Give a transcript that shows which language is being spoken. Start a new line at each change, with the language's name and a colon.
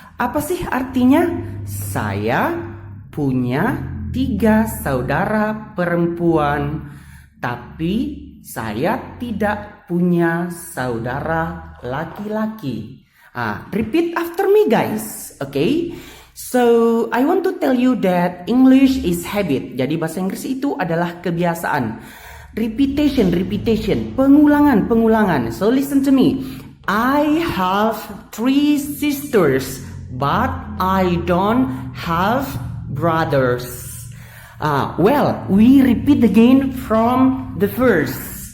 Indonesian: Apa sih artinya? Saya punya 3 saudara perempuan, tapi saya tidak punya saudara laki-laki.
English: Repeat after me, guys. Okay? So, I want to tell you that English is habit.
Indonesian: Jadi bahasa Inggris itu adalah kebiasaan.
English: Repetition, pengulangan. So, listen to me. I have 3 sisters, but I don't have brothers. Well, we repeat again from the first.